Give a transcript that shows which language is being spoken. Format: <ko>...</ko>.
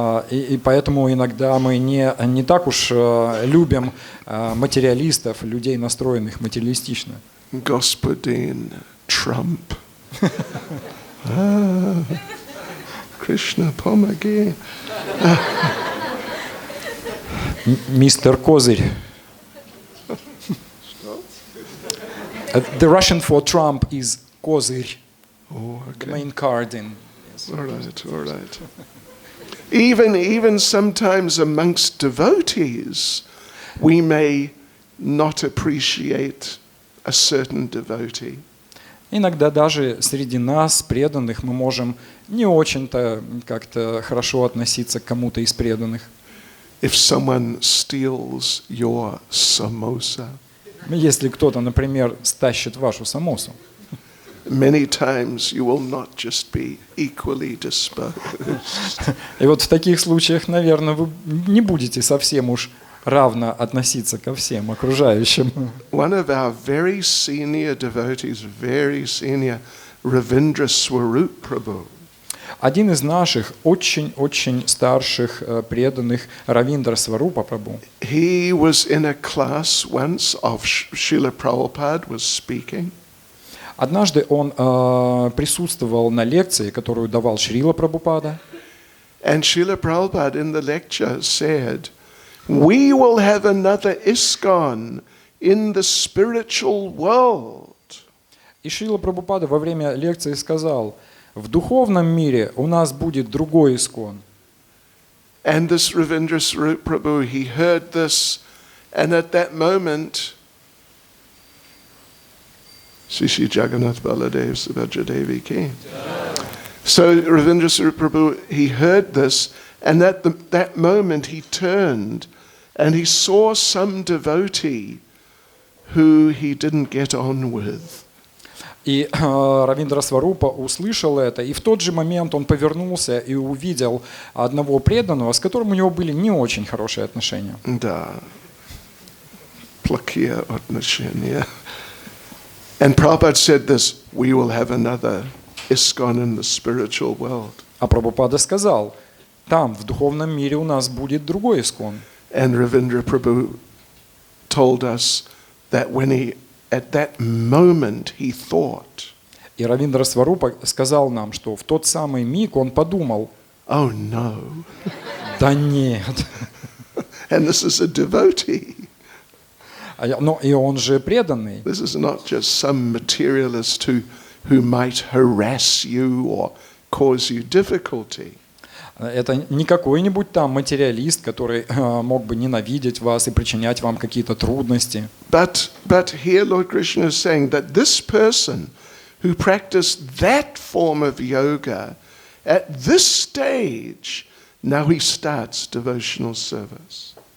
<ru>И поэтому иногда мы не так уж любим материалистов, людей, настроенных материалистично. Господин Трамп. Кришна, помоги. Мистер Козырь.</ru> <en>The Russian for Trump is Козырь. Oh, okay. The main card in. Yes. All right. Even sometimes amongst devotees, we may not appreciate a certain devotee.</en> <ru>Иногда даже среди нас, преданных, мы можем не очень-то как-то хорошо относиться к кому-то из преданных.</ru> <en>If someone steals your samosa,</en> <ru>если кто-то, например, стащит вашу самосу,</ru> <en>many times you will not just be equally disposed.</en> <ru>И вот в таких случаях, наверное, вы не будете совсем уж равно относиться ко всем окружающим.</ru> <en>One of our very senior devotees, very senior, Ravindra Swarup Prabhu.</en> <ru>Один из наших очень старших преданных, Равиндра Сварупа Прабху.</ru> <en>He was in a class once of Srila Prabhupada was speaking.</en> <ru>Однажды он присутствовал на лекции, которую давал Шрила Прабхупада.</ru> <en>And Srila Prabhupada in the lecture said, "We will have another ISKCON in the spiritual world."</en> <ru>И Шрила Прабхупада во время лекции сказал: В духовном мире у нас будет другой искон.</ru> <en>And this Ravindra Swarup Prabhu, he heard this, and at that moment, Shri Jagannath Baladev Subhadra Devi came. So Ravindra Swarup Prabhu, he heard this, and at that moment he turned, and he saw some devotee who he didn't get on with.</en> <ru>И Равиндра Сварупа услышал это, и в тот же момент он повернулся и увидел одного преданного, с которым у него были не очень хорошие отношения. Да. Плохие отношения.</ru> <en>And Prabhupada said this, we will have another ISKCON in the spiritual world.</en> <ru>А Прабхупада сказал, там, в духовном мире у нас будет другой искон.</ru> <en>And Ravindra Prabhu told us that when he, at that moment, he thought,</en> <ru>И Равиндра Сварупа сказал нам, что в тот самый миг он подумал,</ru> <en>oh no.</en> <ru>да нет.</ru> <en>And this is a devotee.</en> <ru>Но и он же преданный.</ru> <en>This is not just some materialist who might harass you or cause you difficulty.</en> <ru>Это не какой-нибудь там материалист, который мог бы ненавидеть вас и причинять вам какие-то трудности.</ru> <en>But here Lord Krishna is saying that this person who practiced that form of yoga at this stage, now he starts devotional service.</en>